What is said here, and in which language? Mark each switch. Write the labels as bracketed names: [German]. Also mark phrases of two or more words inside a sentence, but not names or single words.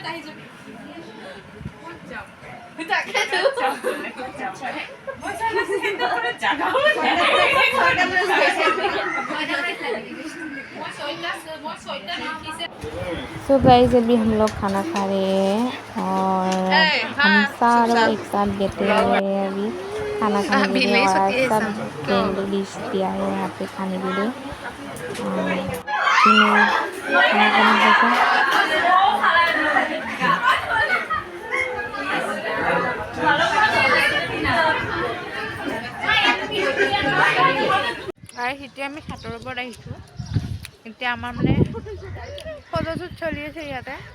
[English] so guys [Hindi] अभी हम लोग खाना खा रहे हैं और हम सारे एक साथ बैठे हुए हैं अभी खाना खाने के लिए और सब फ्रेंड डिश दिया है यहाँ पे खाने के लिए खाना खाने [Assamese] এতিয়া আমি ছাতৰ ওপৰত আহিছোঁ এতিয়া আমাৰ মানে ফটোশ্বুট চলি আছে ইয়াতে